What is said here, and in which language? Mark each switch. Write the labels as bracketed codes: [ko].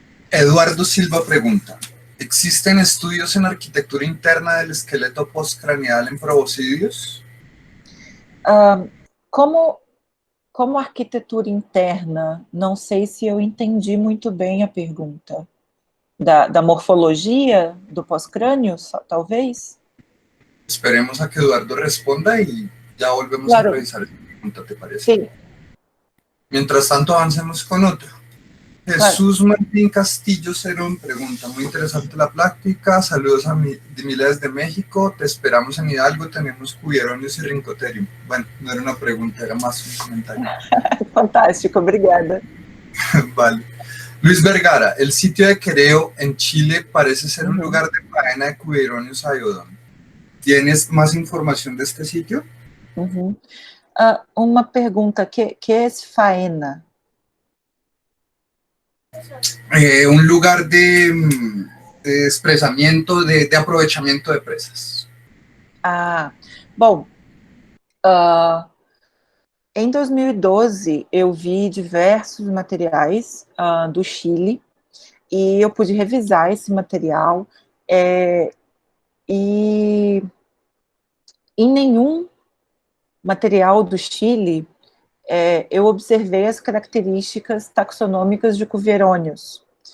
[es] Eduardo Silva pregunta, ¿existen estudios en arquitectura interna del esqueleto postcraneal en proboscidios? [pt] Como arquitetura interna, não sei se eu entendi muito bem a pergunta. Da morfologia do pós-crânio, talvez? [es] Esperemos a que Eduardo responda y ya volvemos a revisar esa pregunta, ¿te parece? Sí. Mientras tanto, avancemos con otra. Jesús Martín Castillo Cerón pregunta, muy interesante la plática, saludos a Miles de México, te esperamos en Hidalgo, tenemos Cuvieronius y Rincoterium. Bueno, no era una pregunta, era más un comentario. [pt] Fantástico, obrigada. [es] Vale. Luis Vergara, el sitio de Quereo en Chile parece ser un lugar de faena de Cuvieronius iodon. ¿Tienes más información de este sitio? [pt] Uma pergunta, que é faena? [es] Un lugar de expresamiento, de aprovechamiento de presas. [pt] Bom, em 2012 eu vi diversos materiais do Chile e eu pude revisar esse material e em nenhum material do Chile eu observei as características taxonômicas de Cuvieronius.